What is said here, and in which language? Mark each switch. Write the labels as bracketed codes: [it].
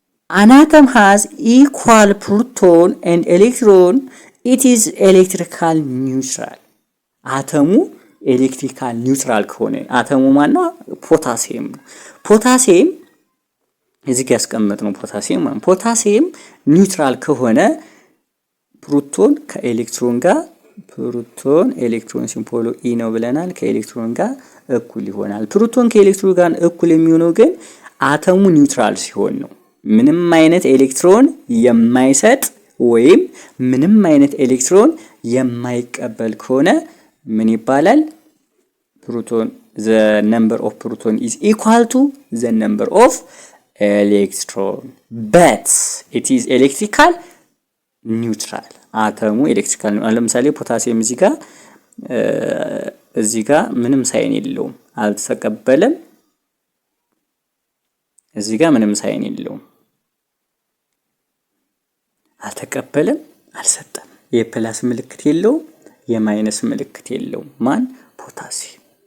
[en] an atom has equal proton and electron, it is electrical neutral. [am] አተሙ ኤሌክትሪካል ኒውትራል ከሆነ አተሙ ማነው? ፖታሲየም ነው። ፖታሲየም እዚህ ጋር ያስቀመጥነው ፖታሲየም ኒውትራል ከሆነ ፕሮቶን ከኤሌክትሮን ጋር ኤሌክትሮን ሲምቦሉ ኢ ነው ብለናል። ከኤሌክትሮን ጋር እኩል ይሆናል። ፕሮቶን ከኤሌክትሮን ጋር እኩል የሚሆነው ግን አተሙ ኒውትራል ሲሆን ነው። ምንም አይነት ኤሌክትሮን የማይሰጥ ወይም ምንም አይነት ኤሌክትሮን የማይቀበል ከሆነ ምን ይባላል? [en] ፕሮቶን the number of proton is equal to the number of electron, but it is electrical neutral. [am] አተሙ ኤሌክትሪካል ነው። ለምሳሌ ፖታሲየም እዚህ ጋር ምንም ሳይን የለውም፣ አልተቀበለም። እዚህ ጋር ምንም ሳይን የለውም፣ አልተቀበለም፣ አልሰጠም። የፕላስ ምልክት የለውም፣ የማይነስ ምልክት የለውም። ማን? ፖታሲየም።